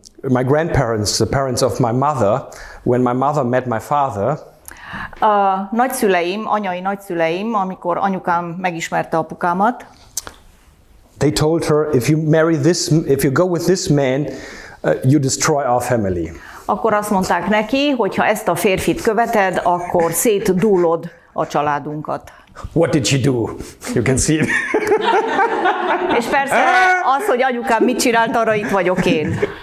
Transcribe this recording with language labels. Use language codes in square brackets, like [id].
[en] My grandparents, the parents of my mother, when my mother met my father, [hu] a nagyszüleim, anyai nagyszüleim, amikor anyukám megismerte apukámat, [en] they told her, if you go with this man, you destroy our family. [hu] Akkor azt mondták neki, hogy ha ezt a férfit követed, akkor szétdúlod a családunkat. [en] What did she do? You can see it. [hu] És persze az, hogy anyukám mit csinált, arra itt vagyok én.